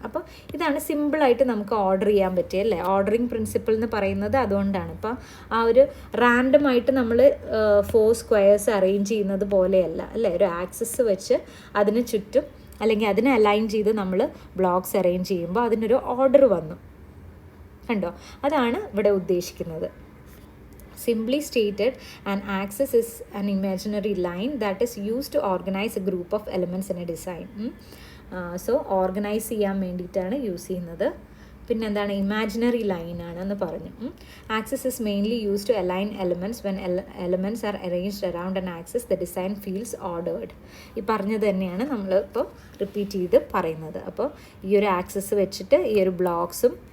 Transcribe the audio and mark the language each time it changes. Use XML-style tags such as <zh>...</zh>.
<ml>അപ്പോൾ ഇതാണ് സിമ്പിളായിട്ട് നമുക്ക് ഓർഡർ ചെയ്യാൻ പറ്റിയ, അല്ലേ. ഓർഡറിങ് പ്രിൻസിപ്പിൾ എന്ന് പറയുന്നത് അതുകൊണ്ടാണ്. ഇപ്പോൾ ആ ഒരു റാൻഡമായിട്ട് നമ്മൾ 4 സ്ക്വയേഴ്സ് അറേഞ്ച് ചെയ്യുന്നത് പോലെയല്ല, അല്ലേ. ഒരു ആക്സസ് വെച്ച് അതിന് ചുറ്റും അല്ലെങ്കിൽ അതിനെ അലൈൻ ചെയ്ത് നമ്മൾ ബ്ലോക്സ് അറേഞ്ച് ചെയ്യുമ്പോൾ അതിനൊരു ഓർഡർ വന്നു, കണ്ടോ. അതാണ് ഇവിടെ ഉദ്ദേശിക്കുന്നത്.</ml> <en>Simply stated, an axis is an imaginary line that is used to organize a group of elements in a design.</en> <ml>So organize ചെയ്യാൻ വേണ്ടിയിട്ടാണ് യൂസ് ചെയ്യുന്നത്. പിന്നെ എന്താണ്, ഇമാജിനറി ലൈൻ ആണെന്ന് പറഞ്ഞു.</ml> <en>Axis is mainly use to align elements. When elements are arranged around an axis the design feels ordered.</en> <ml>ഈ പറഞ്ഞത് തന്നെയാണ് നമ്മളിപ്പോൾ റിപ്പീറ്റ് ചെയ്ത് പറയുന്നത്. അപ്പോൾ ഈ ഒരു ആക്സിസ് വെച്ചിട്ട് ഈ ഒരു ബ്ലോക്സും</ml>